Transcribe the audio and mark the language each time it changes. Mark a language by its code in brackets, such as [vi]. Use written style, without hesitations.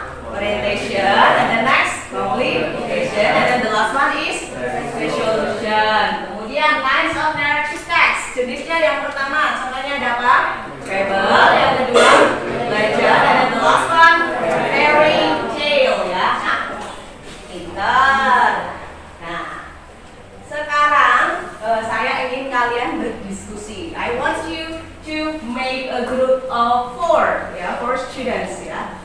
[en] Orientation, and the next communication, and then the last one is resolution. [id] Kemudian [en] kinds of narrative text. [id] Jenisnya yang pertama, contohnya ada apa? Fable, yang kedua legend, [en] and then the last one fairy tale [id] ya. Nah, pintar. Nah, sekarang saya ingin kalian berdiskusi. [en] I want you to make a group of 4 ya, 4 students ya.